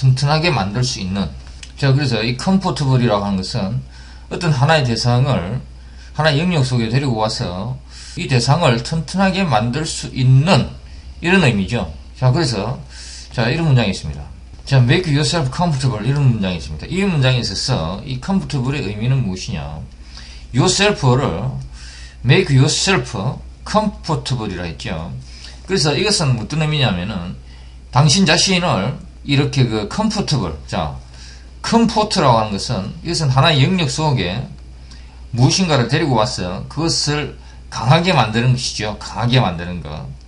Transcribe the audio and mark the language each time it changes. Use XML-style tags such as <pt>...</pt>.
<ko>튼튼하게 만들 수 있는. 자, 그래서 이 comfortable이라고 하는 것은 어떤 하나의 대상을 하나의 영역 속에 데리고 와서 이 대상을 튼튼하게 만들 수 있는 이런 의미죠. 자, 그래서 자, 이런 문장이 있습니다. 자,</ko> <en>make yourself comfortable</en> <ko>이런 문장이 있습니다. 이 문장에 있어서 이 comfortable의 의미는 무엇이냐? yourself를</ko> <en>make yourself comfortable</en> <ko>이라 했죠. 그래서 이것은 어떤 의미냐면은 당신 자신을 이렇게 그 comfortable, 자, comfort라고 하는 것은 이것은 하나의 영역 속에 무엇인가를 데리고 와서 그것을 강하게 만드는 것이죠. 강하게 만드는 것.</ko>